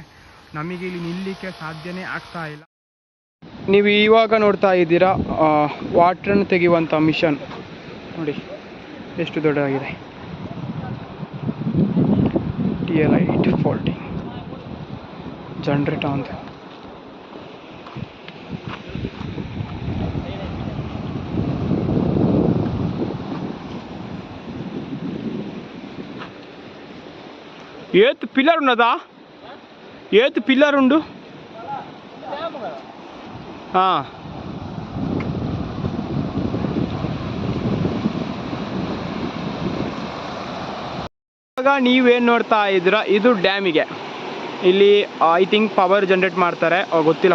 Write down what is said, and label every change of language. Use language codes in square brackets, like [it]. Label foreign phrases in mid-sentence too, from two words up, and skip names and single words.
[kn] ನಮಗೆ ಇಲ್ಲಿ ನಿಲ್ಲಲಿಕ್ಕೆ ಸಾಧ್ಯನೇ ಆಗ್ತಾ ಇಲ್ಲ. ನೀವು ಇವಾಗ ನೋಡ್ತಾ ಇದ್ದೀರಾ ವಾಟರ್ನ ತೆಗೆಯುವಂಥ ಮಿಷನ್. ನೋಡಿ ಎಷ್ಟು ದೊಡ್ಡದಾಗಿದೆ. TL8 [en] faulting generator [kn] ಅಂತ. [te] ఏత్ పిల్లర్ ఉన్నదా? ఏత్ పిల్లర్ ఉండు. [kn] ಇವಾಗ ನೀವೇನು ನೋಡ್ತಾ ಇದ್ದೀರಾ ಇದು ಡ್ಯಾಮಿಗೆ. ಇಲ್ಲಿ [en] I think power generate [kn] ಮಾಡ್ತಾರೆ, ಗೊತ್ತಿಲ್ಲ.